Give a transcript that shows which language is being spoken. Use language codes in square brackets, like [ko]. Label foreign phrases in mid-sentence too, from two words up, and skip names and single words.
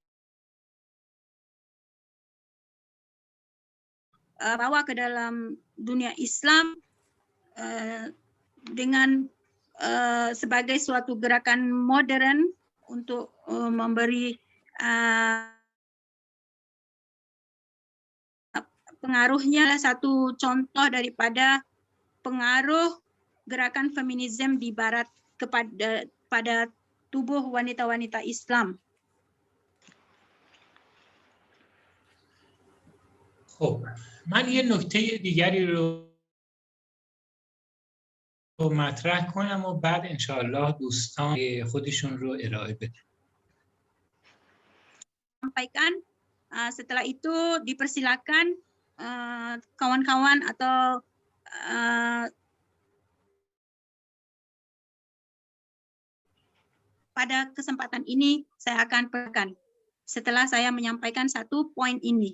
[id] bawa ke dalam dunia Islam dengan sebagai suatu gerakan modern untuk memberi pengaruhnya satu contoh daripada pengaruh gerakan feminisme di barat pada tubuh wanita-wanita Islam. [fa] خب من یه نکته دیگری رو مطرح کنم و بعد انشاءالله دوستان خودشون رو ارائه بدن. [id] Sampaikan setelah itu dipersilakan kawan-kawan atau pada kesempatan ini saya akan perkenalkan setelah saya menyampaikan satu poin ini.